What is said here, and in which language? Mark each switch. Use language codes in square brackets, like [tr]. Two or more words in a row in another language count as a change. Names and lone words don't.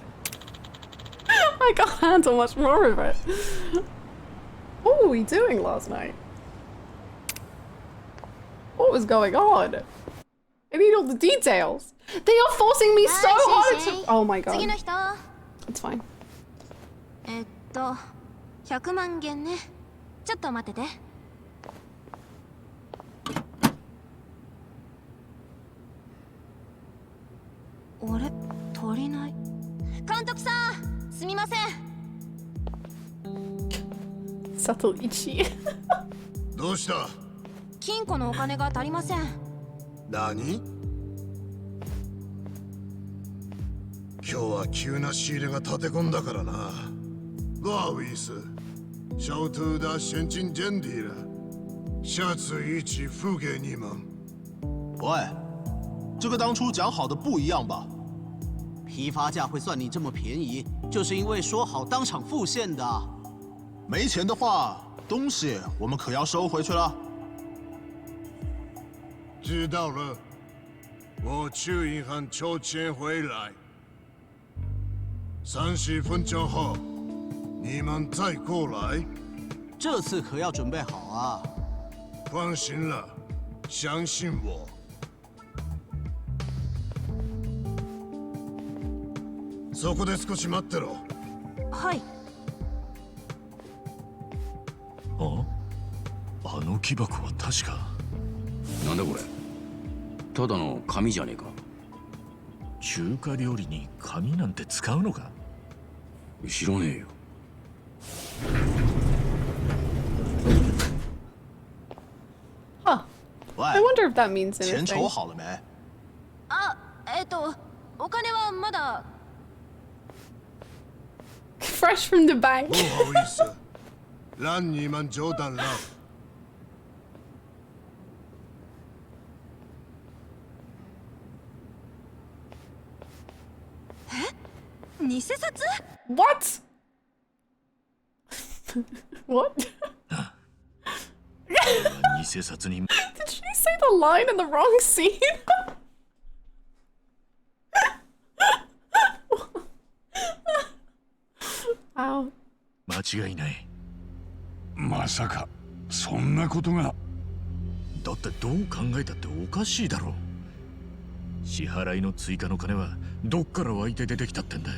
[en] I can't handle much more of it. What were we doing last night? What was going on? I need all the details. They are forcing me so hard to... Oh my god. It's fine. [ja] 100 万元ね。ちょっと待ってて。あれ、足りない。監督さん、すみません。 [en] Subtle itchy. [ja] どうした？金庫のお金が足りません。何？今日は急な仕入れが立て込んだからな。 [zh] 不好意思，小偷的现金见底了，下次一起付给你们。喂，这个当初讲好的不一样吧？批发价会算你这么便宜，就是因为说好当场付现的。没钱的话，东西我们可要收回去了。知道了，我去银行抽钱回来。30分钟后，你们再过来。这次可要准备好啊！放心了，相信我。 [ja] そこで少し待ってろ。はい。あの木箱は確か。なんだこれ。ただの紙じゃねえか。中華料理に紙なんて使うのか？知らねえよ。 [en] Huh. I wonder if that means 钱 anything. [zh] 筹好了没？ [ja] あ、お金はまだ。 [en] Fresh from the bank. [zh] 不好意思，让你们久等了。 [ja] 偽札 [en] What? What? [ja] 偽札に。 [en] Did the line in the wrong scene. Wow. [ja] 間違いない。まさかそんなことが。だってどう考えたっておかしいだろ。支払いの追加の金はどっから湧いて出てきたってんだ。